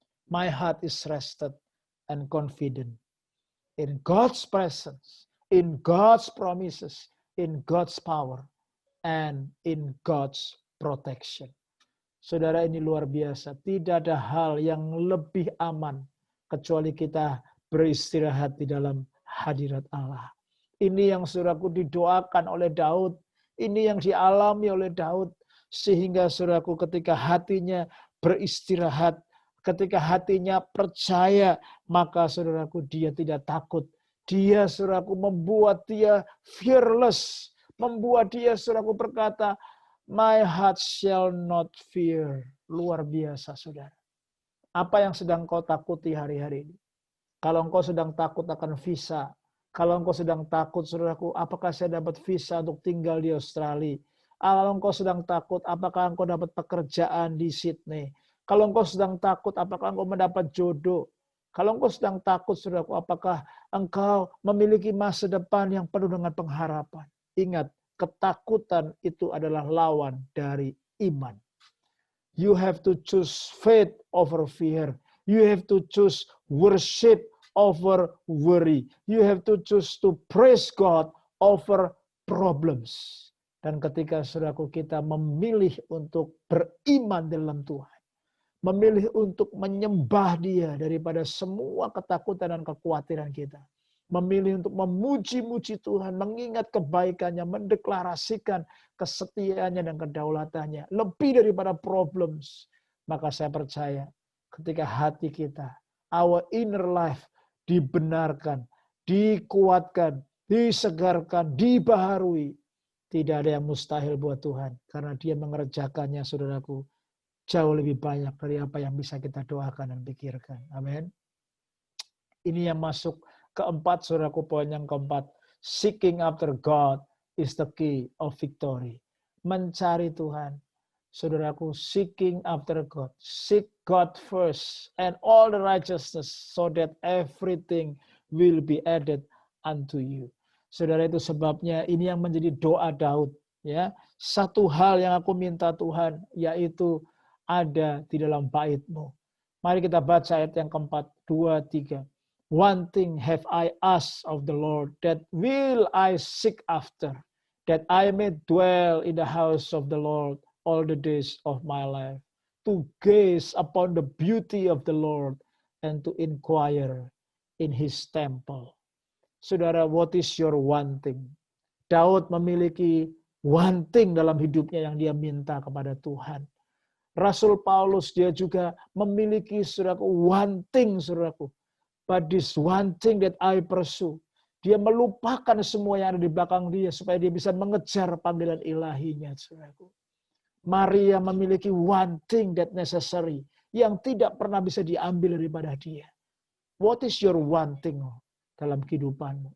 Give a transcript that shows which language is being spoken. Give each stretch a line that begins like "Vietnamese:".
English: My heart is rested and confident in God's presence, in God's promises, in God's power, and in God's protection.
Indonesian: Saudara, ini luar biasa. Tidak ada hal yang lebih aman kecuali kita beristirahat di dalam hadirat Allah. Ini yang, saudaraku, didoakan oleh Daud. Ini yang dialami oleh Daud. Sehingga, saudaraku, ketika hatinya beristirahat, ketika hatinya percaya, maka, saudaraku, dia tidak takut. Dia, saudaraku, membuat dia fearless. Membuat dia, saudaraku, berkata,
English: my heart shall not fear.
Indonesian: Luar biasa, saudara. Apa yang sedang kau takuti hari-hari ini? Kalau engkau sedang takut akan visa, kalau engkau sedang takut, saudaraku, apakah saya dapat visa untuk tinggal di Australia? Kalau engkau sedang takut, apakah engkau dapat pekerjaan di Sydney? Kalau engkau sedang takut, apakah engkau mendapat jodoh? Kalau engkau sedang takut, saudaraku, apakah engkau memiliki masa depan yang penuh dengan pengharapan? Ingat, ketakutan itu adalah lawan dari iman.
English: You have to choose faith over fear. You have to choose worship over worry. You have to choose to praise God over problems.
Indonesian: Dan ketika saudaraku kita memilih untuk beriman dalam Tuhan, memilih untuk menyembah Dia daripada semua ketakutan dan kekhawatiran kita, memilih untuk memuji-muji Tuhan, mengingat kebaikannya, mendeklarasikan kesetiaannya dan kedaulatannya, lebih daripada problems, maka saya percaya ketika hati kita,
English: our inner life
Indonesian: dibenarkan, dikuatkan, disegarkan, dibaharui, tidak ada yang mustahil buat Tuhan. Karena Dia mengerjakannya, saudaraku, jauh lebih banyak dari apa yang bisa kita doakan dan pikirkan. Amin. Ini yang masuk keempat, saudaraku, poin yang keempat.
English: Seeking after God is the key of victory.
Indonesian: Mencari Tuhan. Saudaraku,
English: seeking after God. Seek God first and all the righteousness so that everything will be added unto you.
Indonesian: Saudara, itu sebabnya ini yang menjadi doa Daud. Ya, satu hal yang aku minta Tuhan, yaitu ada di dalam bait-Mu. Mari kita baca ayat yang keempat, 2, 3.
English: One thing have I asked of the Lord, that will I seek after, that I may dwell in the house of the Lord all the days of my life, to gaze upon the beauty of the Lord and to inquire in His temple. Saudara, what is your one thing?
Indonesian: Daud memiliki
English: one thing
Indonesian: dalam hidupnya yang dia minta kepada Tuhan. Rasul Paulus dia juga memiliki, saudaraku,
English: one thing,
Indonesian: saudaraku.
English: But this one thing that I pursue.
Indonesian: Dia melupakan semua yang ada di belakang dia supaya dia bisa mengejar panggilan ilahinya, saudaraku. Maria memiliki
English: one thing that necessary
Indonesian: yang tidak pernah bisa diambil daripada dia.
English: What is your one thing
Indonesian: dalam kehidupanmu?